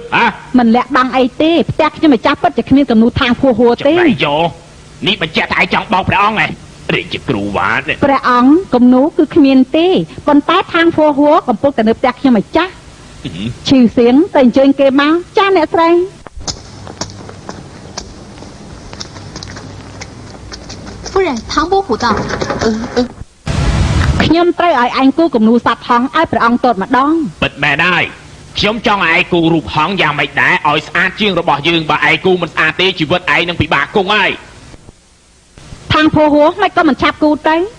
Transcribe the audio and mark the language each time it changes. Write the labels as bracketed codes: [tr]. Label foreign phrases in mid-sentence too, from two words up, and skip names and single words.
[km] មិនលាក់បាំងអីទេផ្ទះខ្ញុំម្ចាស់ពិតជាគ្មានគំនូរທາງភួហួរទេ ចាំយកនេះបញ្ជាក់ថាឯងចង់បោកព្រះអង្គរាជគ្រូវ៉ា ព្រះអង្គគំនូរគឺគ្មានទេប៉ុន្តែທາງភួហួរកំពុងតែនៅផ្ទះខ្ញុំម្ចាស់ឈឺសៀងទៅអញ្ជើញគេមកចាអ្នកស្រី [zh] 夫人唐伯虎道 [km] ខ្ញុំត្រូវឲ្យឯងគូគំនូរសត្វហង្សឲ្យព្រះអង្គទតម្ដង ពិតមែនហើយខ្ញុំចង់ឲ្យឯងគូរូបហង្សយ៉ាងម៉េចដែរឲ្យស្អាតជាងរបស់យើងបើឯងគូមិនស្អាតទេជីវិតឯងនឹងពិបាកគង់ហើយ ທາງភួហួរមិនក៏មិនឆាប់គូទៅ